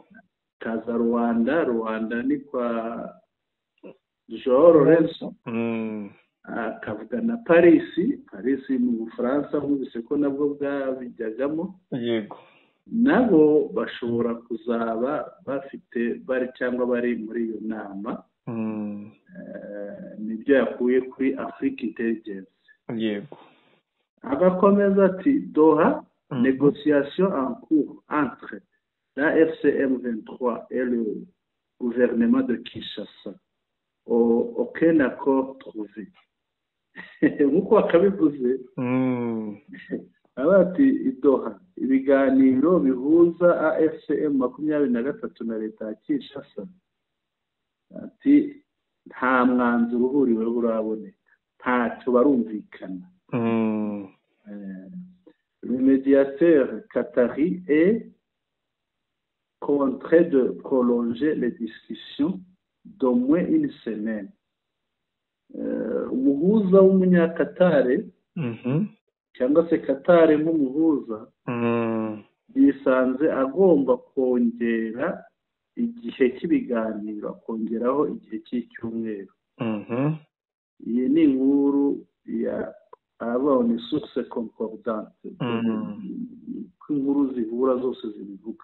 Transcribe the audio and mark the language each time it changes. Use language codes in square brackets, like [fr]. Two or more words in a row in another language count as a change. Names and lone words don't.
[rw] kaza Rwanda ni kwa Joao Lorenzo, akavuga na Paris mu Bufaransa, nkubise ko nabwo bwabijyagamo. yego nabo bashobora kuzaba bari cyangwa bari muri iyo nama. nibyo yakuye kuri Africa Intelligence. yego agakomeza ati Doha, [fr] négociation en cours entre la FCM23 et le gouvernement de Kinshasa. Aucun accord trouvé. [rw] nk'uko bakabivuze abati Doha, ibiganiro bihuza AFCM 23 na leta ya Kinshasa, ati nta mwanzuro uhuriweho uraboneka, ntacyo barumvikana. [fr] Le médiateur qatari est contraint de prolonger les discussions d'au moins une semaine. [rw] umuhuza w'umunyakatare cyangwa se Katare nk'umuhuza yisanze agomba kongera igihe cy'ibiganiro, akongeraho igihe cy'icyumweru. iyi ni inkuru ya abone [fr] source concordante, [rw] inkuru zihura zose zibivuga.